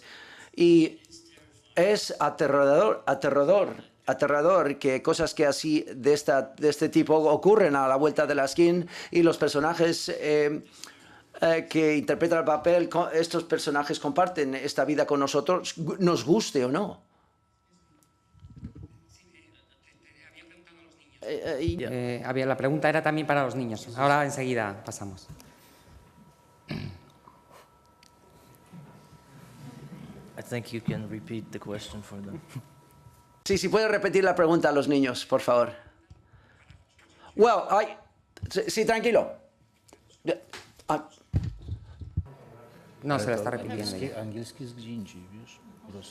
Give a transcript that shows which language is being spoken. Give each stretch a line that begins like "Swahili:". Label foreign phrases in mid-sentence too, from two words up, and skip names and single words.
Spanish: Y es aterrador que cosas que así de este tipo ocurren a la vuelta de la esquina y los personajes que interpretan el papel, estos personajes comparten esta vida con nosotros, nos guste o no. La pregunta era también para los niños. Ahora enseguida pasamos.
English: I think you can repeat the question for them.
Spanish: Sí, si puede repetir la pregunta a los niños, por favor. Sí, tranquilo. No, se la está repitiendo.
Polish: Angielski jest gdzie indziej, wiesz, po prostu.